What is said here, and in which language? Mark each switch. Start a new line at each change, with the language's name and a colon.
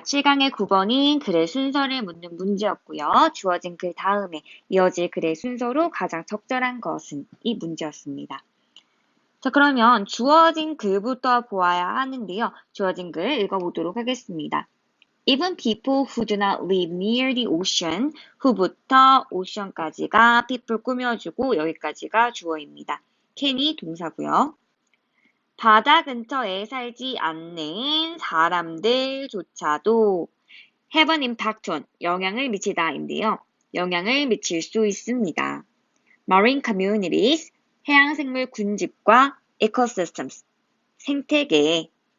Korean: 7강의 9번인 글의 순서를 묻는 문제였고요. 주어진 글 다음에 이어질 글의 순서로 가장 적절한 것은 이 문제였습니다. 자, 그러면 주어진 글부터 보아야 하는데요. 주어진 글 읽어보도록 하겠습니다.
English: Even people who do not live near the ocean, who부터 ocean까지가 people
Korean: 꾸며주고 여기까지가 주어입니다. can이 동사고요. 바다 근처에 살지 않는 사람들조차도
English: have an impact on,
Korean: 영향을 미치다인데요. 영향을 미칠 수 있습니다.
English: Marine communities,
Korean: 해양생물 군집과 ecosystems, 생태계.